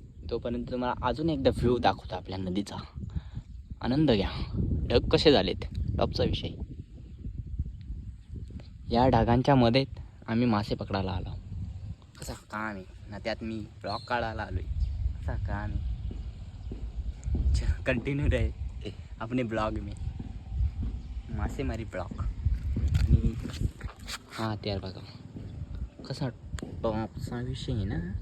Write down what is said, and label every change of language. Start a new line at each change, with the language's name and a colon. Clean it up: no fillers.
Marathi: तोपर्यंत तुम्हाला अजून एकदा व्ह्यू दाखवतो आपल्या नदीचा. आनंद घ्या. ढग कसे झालेत टॉपचा विषय. या ढगांच्या मध्ये आम्ही मासे पकडायला आलो. कसा काम आहे ना. त्यात मी ब्लॉग काढायला आलोय. कसा काम आहे.
Hindi: कंटिन्यू रहे अपने ब्लॉग में.
Marathi: मासेमारी ब्लॉग. आणि हा त्यार बघा कसा टॉपचा विषय आहे ना.